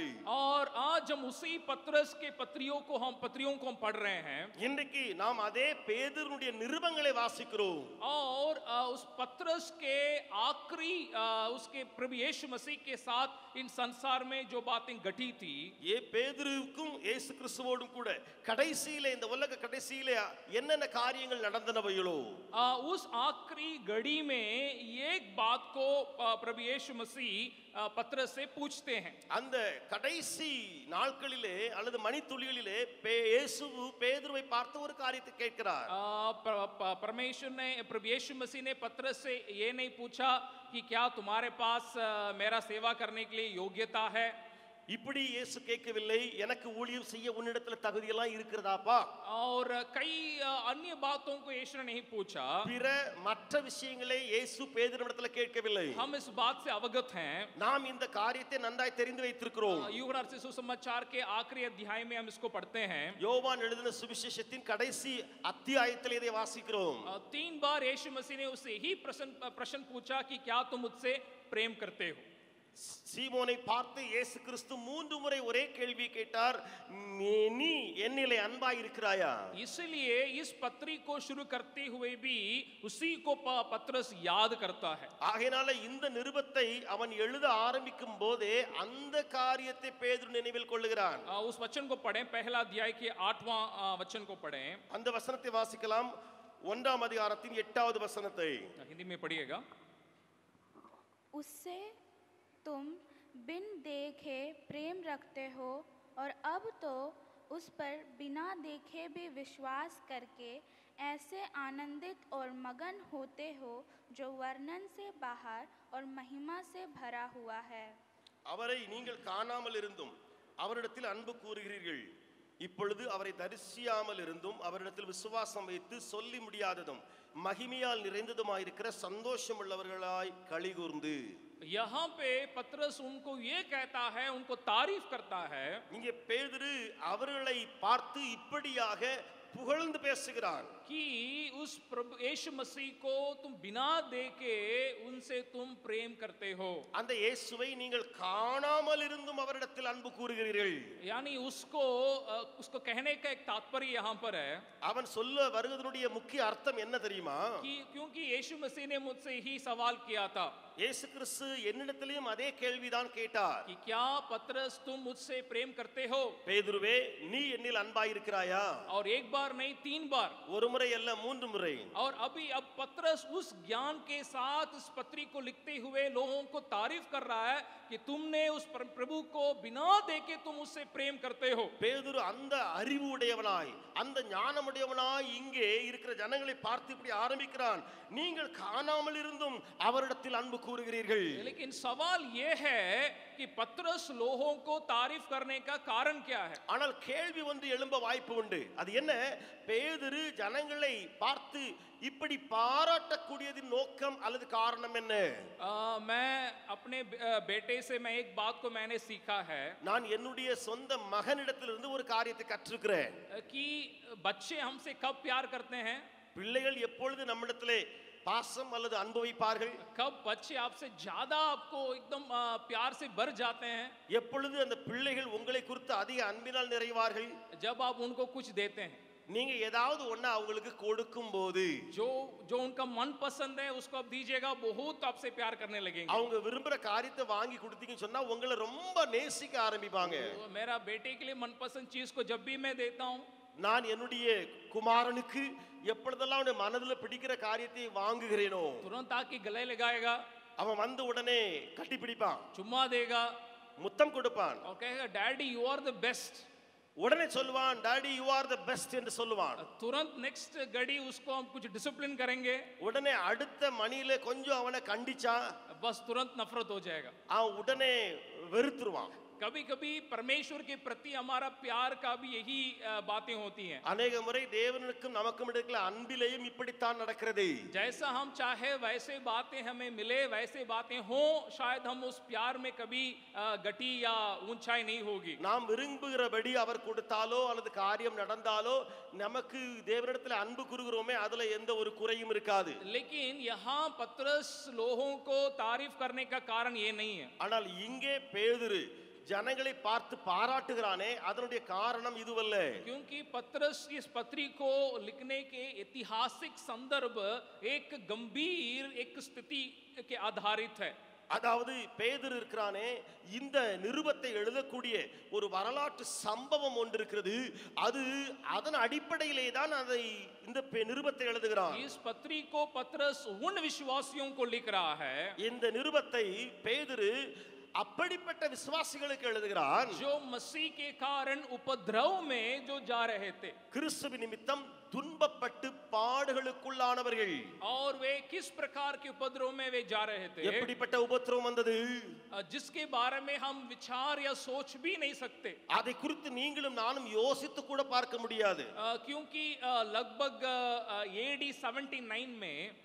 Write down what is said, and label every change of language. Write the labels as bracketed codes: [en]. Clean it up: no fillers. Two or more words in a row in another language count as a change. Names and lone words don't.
[hi] और आज हम उसी पतरस के पत्रियों को हम पढ़ रहे हैं. [ta] இன்றைக்கு நாம் அதே பேதுருவுடைய நிருபங்களை வாசிக்கிறோம். [hi] और उस पतरस के आखिरी उसके प्रभु यीशु मसीह के साथ इन संसार में जो बातें घटी थी, [ta] ये பேதுருவுக்கும் இயேசு கிறிஸ்துவோடும் கூட கடைசியிலே, இந்த உலக கடைசியிலே என்னென்ன காரியங்கள் நடந்தனவைகளோ, [hi] उस आखिरी घड़ी में एक बात को प्रभु यीशु मसीह पतरस से पूछते हैं. [ta] அந்த கடைசி நாட்களிலே அல்லது மணித்துளிகளிலே இயேசு பேதுருவை பார்த்து ஒரு காரியத்தை கேட்கிறார். [hi] परमेश्वर ने, प्रभु यीशु मसीह ने पतरस से ये नहीं पूछा कि क्या तुम्हारे पास मेरा सेवा करने के लिए योग्यता है. [ta] இப்படி இயேசு கேட்கவில்லை, எனக்கு ஊழியம் செய்ய உன்னிடத்துல தகுதியெல்லாம் இருக்கிறதாப்பா. [hi] और कई अन्य बातों को यीशु ने नहीं पूछा. [ta] பிற மற்ற விஷயங்களை இயேசு பேதுருவிடத்துல கேட்கவில்லை. [hi] हम इस बात से अवगत हैं. [ta] நாம் இந்த காரியத்தை நன்றாய் தெரிந்து வைத்திருக்கிறோம். [hi] यूहन्ना से सुसमाचार के आखिरी अध्याय में हम इसको पढ़ते हैं. [ta] யோவான் எழுதின சுவிசேஷத்தின் கடைசி அத்தியாயத்தில் இதை வாசிக்கிறோம். [hi] 3 बार यीशु मसीह ने उससे ही प्रश्न पूछा कि क्या तुम मुझसे प्रेम करते हो. [ta] சீமோனை பார்த்து இயேசு கிறிஸ்து 3 முறை ஒரே கேள்வி கேட்டார், நீ என்னிலே அன்பாய் இருக்கிறாயா? [hi] इसलिए इस पत्री को शुरू करते हुए भी उसी को पत्रस याद करता है। [ta] ஆகையால இந்த நிருபத்தை அவன் எழுத ஆரம்பிக்கும் போதே அந்த காரியத்தை பேதுரு நினைவில் கொள்ளுகிறான். [hi] उस वचन को पढ़ें, पहला अध्याय के 8वां वचन को पढ़ें। [ta] அந்த வசனத்தை வாசிக்கலாம். 1ஆம் அதிகாரத்தின் 8வது வசனத்தை [hi] हिंदी में पढ़िएगा। उससे तुम बिन देखे प्रेम रखते हो और अब तो उस पर बिना देखे भी विश्वास करके ऐसे आनंदित और मगन होते हो जो वर्णन से बाहर और महिमा से भरा हुआ है। [ta] அவரை நீங்கள் காணாமல் இருந்தும் அவரிடத்தில் அன்பு கூறுகிறீர்கள். இப்பொழுது அவரை தரிசியாமல் இருந்தும் அவரிடத்தில் விசுவாசம் வைத்து சொல்லி முடியாததும் மகிமையால் நிறைந்ததுமாயிருக்கிற சந்தோஷம் உள்ளவர்களாய் களிகூர்ந்து. [hi] यहाँ पे पत्रस उनको ये कहता है, उनको तारीफ करता है। [ta] இங்கே பேதுரு அவர்களை பார்த்து இப்படியாக புகழ்ந்து பேசுகிறான் [hi] कि उस प्रभु यीशु मसीह को तुम बिना देखे उनसे तुम प्रेम करते हो। [ta] அந்த இயேசுவை நீங்கள் காணாமல் இருந்தும் அவரிடத்தில் அன்பு கூறுகிறீர்கள். [hi] यानी उसको कहने का एक तात्पर्य यहाँ पर है। [ta] அவன் சொல்ல வருவதனுடைய முக்கிய அர்த்தம் என்ன தெரியுமா? [hi] कि क्योंकि यीशु मसीह ने मुझसे ही सवाल किया था [ta] இயேசு கிறிஸ்து என்னிடத்திலும் அதே கேள்விதான் கேட்டார். [hi] कि क्या पत्रस तुम मुझसे प्रेम करते हो? [ta] பேதுருவே, நீ என்னில் அன்பாய் இருக்கிறாயா? [hi] और एक बार नहीं 3 बार, [ta] ஒரு முறை அல்ல 3 முறை. [hi] और अब पत्रस उस ज्ञान के साथ इस पत्री को लिखते हुए लोगों को तारीफ कर रहा है कि तुमने उस प्रभु को बिना देखे तुम उससे प्रेम करते हो। [ta] பேதுரு அந்த அறிவு உடையவனாய் அந்த ஞானம் உடையவனாய் இங்கே இருக்கிற ஜனங்களை பார்த்து இப்படி ஆரம்பிக்கிறான், நீங்கள் காணாமல் இருந்தும் அவரிடத்தில் அன்பு கூறுகிறீர்கள். [hi] लेकिन सवाल ये है कि पत्रस लोगों को तारीफ करने का कारण क्या है? [ta] ஆனால் கேள்வி ஒன்று எழும்ப வாய்ப்பு உண்டு. அது என்ன? பேதுரு ஜனங்களை பார்த்து இப்படி பாராட்டக்கூடியதின் நோக்கம் அல்லது காரணம் என்ன? [hi] मैं अपने बेटे से मैं एक बात को मैंने सीखा है [ta] நான் என்னுடைய சொந்த மகனிடத்திலிருந்து ஒரு காரியத்தை கற்றுக்கிறேன். [hi] कि बच्चे हमसे कब प्यार करते हैं? [ta] பிள்ளைகள் எப்பொழுது நம்மிடத்திலே பாசம் அல்லது அன்பு வைப்பார்கள்? [hi] कब बच्चे आपसे ज्यादा आपको एकदम प्यार से भर जाते हैं? [ta] எப்பொழுது அந்த பிள்ளைகள் உங்களை குறித்து அதிக அன்பினால் நிறைவார்கள்? [hi] जब आप उनको कुछ देते हैं, [ta] நீங்க ஏதாவது ஒண்ணு அவங்களுக்கு கொடுக்கும் போது [hi] जो उनका मन पसंद है उसको आप दीजिएगा, बहुत आपसे प्यार करने लगेंगे। [ta] அவங்க விரும்புற காரியத்தை வாங்கி கொடுத்தீங்கன்னு சொன்னா உங்களை ரொம்ப நேசிக்க ஆரம்பிப்பாங்க. [hi] तो मेरा बेटे के लिए मनपसंद चीज को जब भी मैं देता हूँ, [ta] நான் என்னுடைய குமாரனுக்கு எப்பொழுதெல்லாம் அவனுடைய மனதில் பிடிக்கிற காரியத்தை வாங்குகிறேனோ [hi] तुरंत आके गले लगाएगा, [ta] அவன் வந்து உடனே கட்டி பிடிப்பான், [hi] चुम्मा देगा [ta] முத்தம் கொடுப்பான், [hi] और कहेगा [en] Daddy you are the best. [ta] உடனே சொல்லுவான் [en] Daddy you are the best [ta] என்று சொல்லுவான். [hi] तुरंत नेक्स्ट घड़ी उसको हम कुछ डिसिप्लिन करेंगे, [ta] உடனே அடுத்த மணியில கொஞ்சம் அவனை கண்டிச்சா [hi] बस तुरंत नफरत हो जाएगा। [ta] அவன் உடனே வெறுத்துருவான். [hi] कभी कभी परमेश्वर के प्रति हमारा प्यार का भी यही बातें होती हैं। [ta] அநேக முறை தேவனுக்கும் நமக்கும் இடையில அன்பிலேயும் இப்படித்தான் நடக்கிறது. [hi] जैसा हम चाहे वैसे बातें हमें मिले, वैसे बातें हो, शायद हम उस प्यार में कभी गटी या ऊंचाई नहीं होगी। [ta] நாம் விரும்புகிறபடி அவர் கொடுத்தாலோ அல்லது காரியம் நடந்தாலோ நமக்கு தேவனிடத்தில் அன்பு கூறுகிறோமே அதுல எந்த ஒரு குறையும் இருக்காது. [hi] लेकिन यहाँ पत्रस लोगों को तारीफ करने का कारण ये नहीं है। [ta] ஆனால் இங்கே பேதுரு ஜனங்களை பார்த்து பாராட்டுகிறானே அதனுடைய காரணம் இதுவல்ல. [hi] क्योंकि पत्रस इस पत्री को लिखने के ऐतिहासिक संदर्भ एक गंभीर एक स्थिति के आधारित है। [ta] அதாவது பேதுரு இருக்கிறானே இந்த நிருபத்தை எழுதக்கூடிய ஒரு வரலாற்று சம்பவம் ஒன்று இருக்கிறது. அது அதன் அடிப்படையிலே தான் அதை இந்த நிருபத்தை எழுதுகிறான். [hi] इस पत्री को पत्रस उन विश्वासियों को लिख रहा है, [ta] இந்த நிருபத்தை பேதுரு அப்படிப்பட்ட விசுவாசிகளுக்கு எழுதுகிறான் [hi] जो मसीह के कारण उपद्रव में जो जा रहे थे, [ta] கிறிஸ்துவின் நிமித்தம் துன்பப்பட்டு பாடுகளுக்குள்ளானவர்கள். [hi] और वे किस प्रकार के उपद्रव में वे जा रहे थे, [ta] எப்படிப்பட்ட உபத்திரவம் வந்தது [hi] जिसके बारे में हम विचार या सोच भी नहीं सकते। [ta] அதை குறித்து நீங்களும் நானும் யோசித்து கூட பார்க்க முடியாது. [hi] क्योंकि लगभग AD 79 में